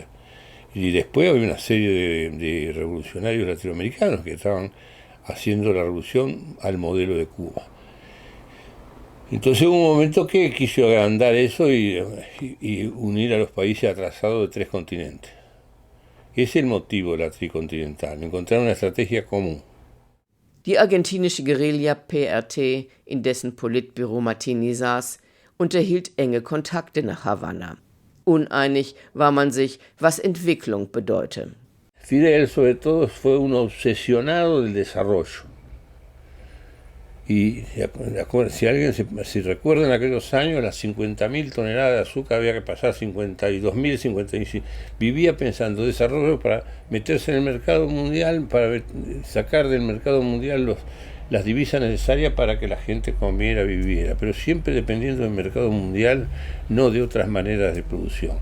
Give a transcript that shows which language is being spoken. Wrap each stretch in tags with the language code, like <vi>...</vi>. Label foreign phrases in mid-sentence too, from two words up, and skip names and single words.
<es>Y después había una serie de revolucionarios latinoamericanos que estaban haciendo la revolución al modelo de Cuba. Entonces hubo un momento que quiso agrandar eso y unir a los países atrasados de 3 continentes. Ese es el motivo de la tricontinental, encontrar una estrategia común.</es> <de>Die argentinische Guerilla PRT, in dessen Politbüro Martini saß, unterhielt enge Kontakte nach Havanna. Uneinig war man sich, was Entwicklung bedeute.</de> <es>Fidel, sobre todo, fue un obsesionado del desarrollo. Y si recuerdan aquellos años, las 50.000 toneladas de azúcar había que pasar 52.000, 55. Vivía pensando desarrollo para meterse en el mercado mundial, para sacar del mercado mundial las divisas necesarias para que la gente comiera, viviera, pero siempre dependiendo del mercado mundial, no de otras maneras de producción.</es>